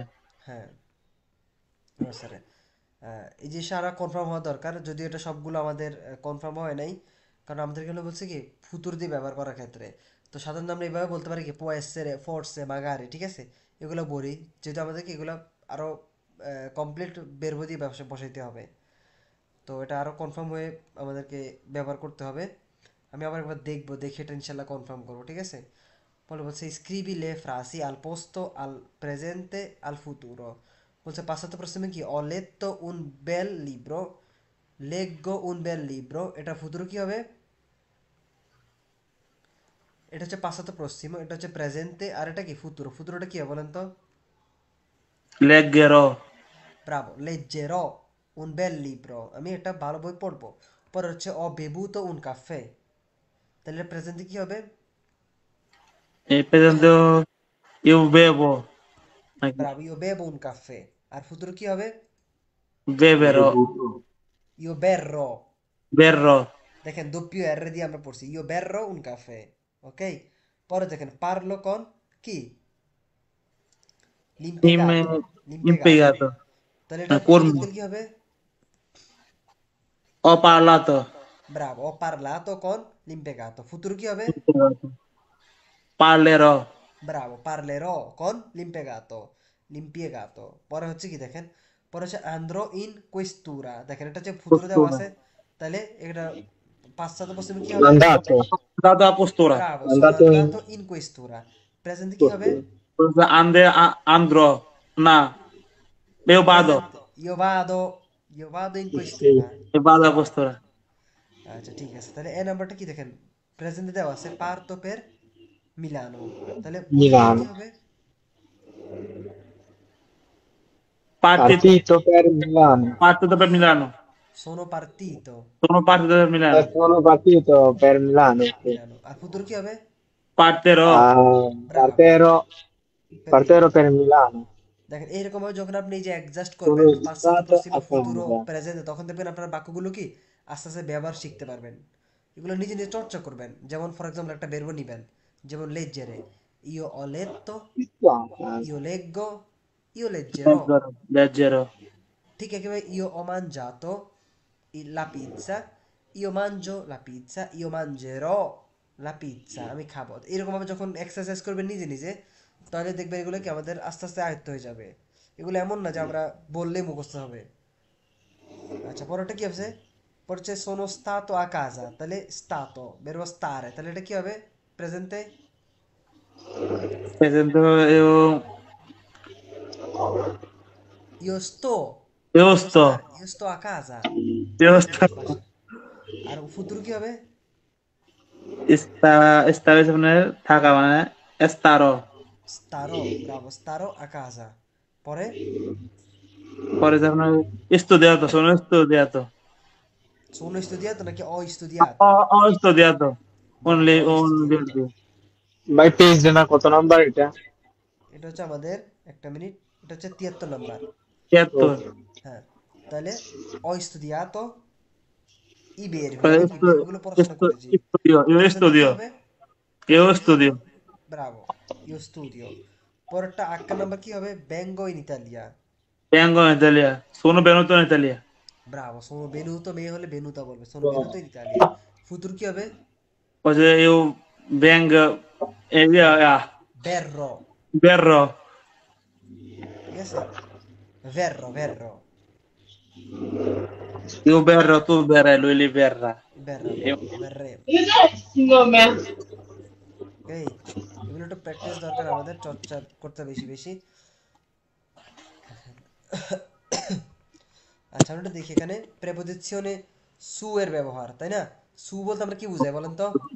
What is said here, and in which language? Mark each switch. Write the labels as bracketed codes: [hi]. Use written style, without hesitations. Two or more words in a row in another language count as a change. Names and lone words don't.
[bn] হ্যাঁ, স্যার, এই যে সারা কনফার্ম হওয়া দরকার, যদিও এটা সবগুলো আমাদের কনফার্ম হয় নাই, কারণ আমাদের এখানে বলছে কি ফুতুর দিয়ে ব্যবহার করার ক্ষেত্রে, তো সাধারণত আমরা এইভাবে বলতে পারি কি [it] poi se forse magari, [bn] ঠিক আছে, এগুলো বলি, যেহেতু আমাদেরকে এগুলো আরও কমপ্লিট বেরবো দিয়ে ব্যবসা বসাইতে হবে, তো এটা আরও কনফার্ম হয়ে আমাদেরকে ব্যবহার করতে হবে। আমি আবার একবার দেখবো, দেখে এটা ইনশাল্লাহ কনফার্ম করবো, ঠিক আছে। পরে বলছে [it] scrivi le frasi al posto al presente al futuro, বলছে passato prossimo কি ho letto un bel libro, leggo un bel libro, [bn] এটা ফুতুরো কি হবে, এটা হচ্ছে [it] passato prossimo, [bn] এটা হচ্ছে প্রেজেন্টে, আর এটা কি ফুতুরো, ফুতুরোটা কি হবে বলেন তো? [it] লেগেরো ব্রাভো, leggerò un bel libro, [bn] আমি একটা ভালো বই পড়বো। পরে হচ্ছে [it] ho bevuto un caffè, [bn] তাহলে প্রেজেন্টে কি হবে? [it] e presento io bevo ব্রাভো, io bevo un caffè, [bn] আর ফুতুরো কি হবে? [it] beverò বেবুতো io berrò, berrò [bn] দেখেন [it] doppio R [bn] দিয়ে আমরা পড়ছি [it] io berrò un caffè, [en] ok। [bn] পরে দেখেন [it] parlo con [bn] কি im [it] l'impiegato, l'impiegato, impiegato [bn] তাহলে এটা কর্মী ইংরেজিতে কি হবে? [it] ho parlato ব্রাভো, ho parlato con l'impiegato, futuro [bn] কি হবে? [it] parlerò ব্রাভো, parlerò con l'impiegato, l'impiegato। [bn] পরে হচ্ছে কি দেখেন, পরে হচ্ছে [it] andrò in questura, [bn] দেখেন এটা হচ্ছে ফুতুরে দেওয়া [it] postura [bn] আছে, তাহলে এটা পাশ্চাত্য পশ্চিমে কি হবে? [it] Andato, dato a postura ব্রাভো, sono andato in andato in questura, [bn] প্রেজেন্টে কি হবে? [it] postura. andrò na io vado Presente, io vado in Sì. questura। e vado a postura [bn] আচ্ছা ঠিক আছে, তাহলে এ নাম্বারটা কি দেখেন প্রেজেন্টে দেওয়া আছে [it] parto per Milano, [bn] তাহলে বলতে কি [it] Milano. [bn] হবে? [it] partito Partito per Milano. partito per Milano sono partito sono partito per Milano Sono partito per Milano. Sì. [bn] মিলানো, আর ফুতুর কি হবে? [it] partirò ব্রাভো, পের Partero মিলানো। per Milano. [bn] দেখেন এইরকম ভাবে যখন আপনি এই যে অ্যাডজাস্ট [it] Sono [bn] করবেন পাশ্চাত্য [it] stato [bn] পশ্চিমা [it] a ফুতুরো casa. [bn] প্রেজেন্টে, তখন দেখবেন আপনার বাক্যগুলো কি আস্তে আস্তে ব্যবহার শিখতে পারবেন, এগুলো নিজে নিজে চর্চা করবেন। যেমন [en] for example [bn] একটা বেরবো নিবেন, যেমন লেজ্জেরে, [it] Io ho letto, Ah, io leggo, io leggerò. leggero, [bn] ঠিক একেবারে [it] io ho mangiato la pizza, io mangio la pizza, io mangerò la pizza, [bn] আমি খাবো। এরকম ভাবে যখন এক্সারসাইজ করবেন নিজে নিজে, তাহলে দেখবেন এগুলো কি আমাদের আস্তে আস্তে আয়ত্ত হয়ে যাবে। এগুলো এমন না যে আমরা বললেই মুখস্থ হবে। আচ্ছা, পরেরটা কি হবে? পরে হচ্ছে [it] sono stato a casa, [bn] তাহলে [it] stato verbo stare, [bn] তাহলে এটা কি হবে প্রেজেন্টে? [it] presente, io, io io sto, stare, io sto a casa, io [bn] আমি [it] sto, [bn] বাসায়। আর ফুতুর কি হবে? esta vez মানে থাকা মানে estarò, [it] Starò, bravo, starò a casa. [bn] পরে পরে যখন [it] studiato, sono studiato, sono studiato naকি ho studiato? ho studiato, Bravo, ho studiato। [en] only, [bn] ভাই পেজ না কত নাম্বার এটা? এটা হচ্ছে আমাদের, একটা মিনিট, এটা হচ্ছে 73 নাম্বার। ও, 73, হ্যাঁ, তাহলে [it] ho studiato i verbi, poi [bn] আমি কি verbiগুলো পড়াশোনা করেছি। [it] io [bn] প্রেজেন্টে কি [it] studio, [bn] হবে? [it] io [bn] প্রেজেন্টে কি হবে? [it] studio, [bn] ব্রাভো, [it] io studio। [bn] পরেরটা 8 নাম্বার কি হবে? [it] vengo in Italia। vengo in Italia, sono venuto in Italia, ব্রাভো, sono venuto, [bn] মেয়ে হলে venuta বলবে, [it] sono venuto in Italia। [bn] ফুতুর কি হবে? [it] poi se io vengo e via, verrò, verrò, [bn] ঠিক আছে? [it] verrò, verrò, io verrò, tu verrai, lui verrà. verrà, Io- bravo, verremo। [bn] এই, এগুলো একটু প্র্যাকটিস দরকার, আমাদের চর্চা করতে বেশি বেশি। আচ্ছা, আমরা একটু দেখি এখানে প্রেপোজিশনে সু এর ব্যবহার, তাই না? সু বলতে আমরা কি বুঝাই বলেন তো?